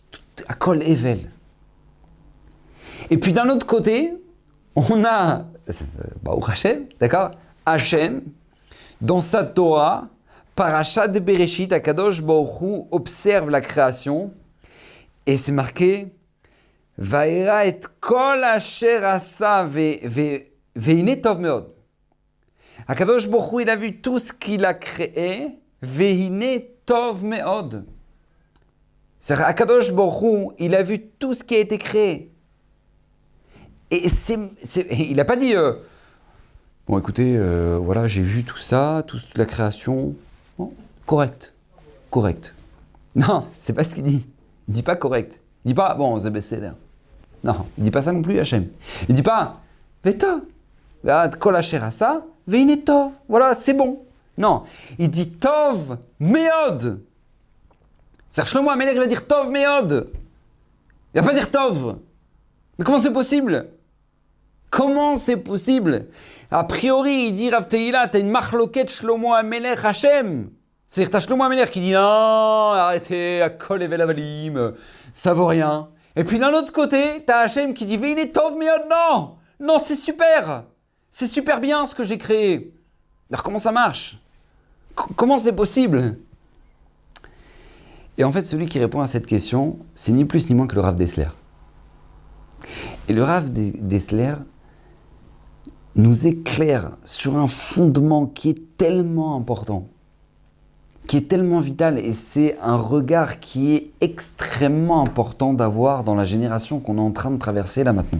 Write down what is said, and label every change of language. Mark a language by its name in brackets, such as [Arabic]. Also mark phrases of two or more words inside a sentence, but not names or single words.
[Hebrew] הכל הבל. [French] Et puis d'un autre côté, on a, [Hebrew] ברוך השם, [French] d'accord, Hashem, dans sa Torah, Parashat de Bereshit, [Hebrew] הקדוש ברוך הוא [French] observe la création, et c'est marqué [Hebrew] וירא את כל אשר עשה והנה טוב מאד. [French] Akadosh Baruch Hu, il a vu tout ce qu'il a créé, [Hebrew] והנה טוב מאד. [French] C'est-à-dire, Akadosh Baruch Hu, il a vu tout ce qui a été créé. Et il n'a pas dit bon, écoutez, voilà, j'ai vu tout ça, toute la création. Bon, correct. Non, c'est pas ce qu'il dit. Il dit pas correct. Il dit pas, bon, Zebesséder. Non, il dit pas ça non plus, Hachem. Il dit pas, Veta, [Hebrew] כל אשר עשה והנה טוב. [French] Voilà, c'est bon. Non, il dit [Hebrew] טוב מאד. [French] C'est-à-dire, Shlomo HaMelech, il va dire [Hebrew] טוב מאד. [French] Il va pas dire tov. Mais comment c'est possible? Comment c'est possible? A priori, il dit Rav Teila, t'as une marloquette Shlomo HaMelech Hashem. C'est-à-dire, t'as Shlomo HaMelech qui dit non, arrêtez, [Hebrew] הכל הבל הבלים, [French] ça vaut rien. Et puis d'un autre côté, t'as Hashem qui dit [Hebrew] והנה טוב מאד, [French] non, c'est super bien ce que j'ai créé. Alors comment ça marche? Comment c'est possible? Et en fait, celui qui répond à cette question, c'est ni plus ni moins que le Rav Dessler. Et le Rav Dessler nous éclaire sur un fondement qui est tellement important, qui est tellement vital, et c'est un regard qui est extrêmement important d'avoir dans la génération qu'on est en train de traverser là maintenant.